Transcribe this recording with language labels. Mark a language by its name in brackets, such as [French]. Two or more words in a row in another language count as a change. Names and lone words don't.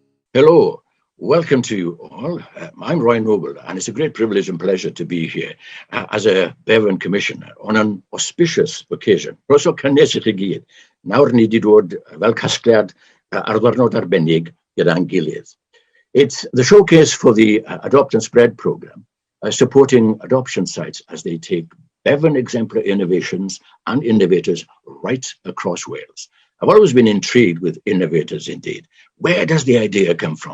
[English] Hello, welcome to you all. I'm Roy Noble, and it's a great privilege and pleasure to be here as a Bevan Commissioner on an auspicious occasion. [Welsh] Rosio cynnes I chi gyd, nawr ni di dod fel casgliad ar ddwrnod arbennig gyda'n gilydd. [English] It's the showcase for the Adopt and Spread program, supporting adoption sites as they take Bevan exemplar innovations and innovators right across Wales. I've always been intrigued with innovators indeed. Where does the idea come from?